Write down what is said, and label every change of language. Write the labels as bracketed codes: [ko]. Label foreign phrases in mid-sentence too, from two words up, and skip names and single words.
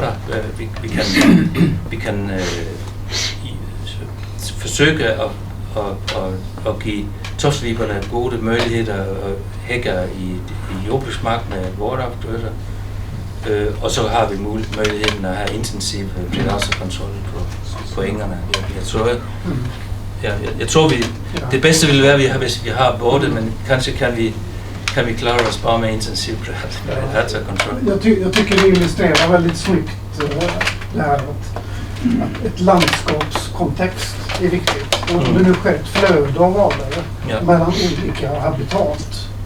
[da] Vi kan forsøge at give tofsviberne gode muligheder og hækker i jordbruksmark med vorteafgrøder. Og så har vi muligheden at have intensiv predatorkontrol på engerne. Jeg tror det bedste ville være, hvis vi har både, [sv] men kanskje kan vi klara oss bara med intensiv predatorkontroll. Jag tycker det illustrerar väldigt snyggt det här att ett landskapskontext är viktigt. Och det nu sker ett flöde av arter mellan olika habitat.